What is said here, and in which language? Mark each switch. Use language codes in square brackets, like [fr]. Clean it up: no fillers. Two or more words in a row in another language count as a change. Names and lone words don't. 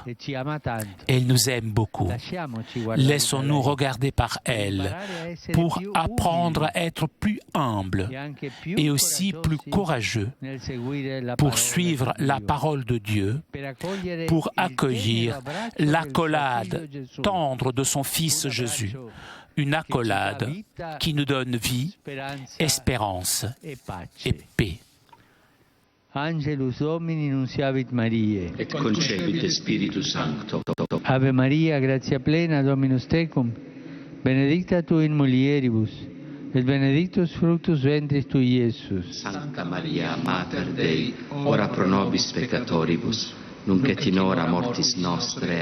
[fr] Elle nous aime beaucoup. Laissons-nous regarder par elle pour apprendre à être plus humble et aussi plus courageux pour suivre la parole de Dieu, pour accueillir l'accolade tendre de son Fils Jésus. Une accolade qui nous donne vie, espérance et paix. [la] Angelus Domini nunciavit Mariae. Et concepit Spiritus Sancto. Ave Maria, gratia plena, Dominus tecum, benedicta tu in mulieribus, et benedictus fructus ventris tui, Iesus. Sancta Maria, Mater Dei, ora pro nobis peccatoribus, nunc et in hora mortis nostre.